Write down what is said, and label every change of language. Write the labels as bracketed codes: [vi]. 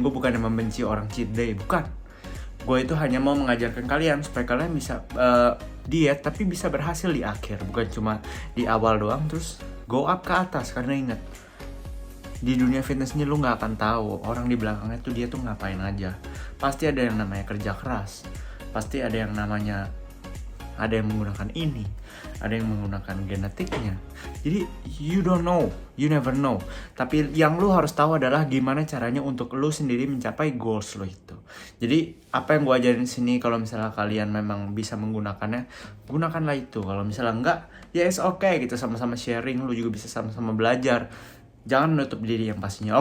[id] Gue bukan yang membenci orang cheat day, bukan. Gue itu hanya mau mengajarkan kalian supaya kalian bisa diet tapi bisa berhasil di akhir, bukan cuma di awal doang terus [en] go up [id] ke atas. Karena ingat, di dunia fitness ini lu gak akan tahu orang di belakangnya tuh dia tuh ngapain aja. Pasti ada yang namanya kerja keras, pasti ada yang namanya menggunakan ini, ada yang menggunakan genetiknya. Jadi [en] you don't know, you never know. [id] Tapi yang lu harus tahu adalah gimana caranya untuk lu sendiri mencapai goals lu itu. Jadi apa yang gue ajarin sini, kalau misalnya kalian memang bisa menggunakannya, gunakanlah itu. Kalau misalnya enggak, ya [en] it's okay, [id] gitu, sama-sama sharing. Lu juga bisa sama-sama belajar. Jangan menutup diri yang pastinya.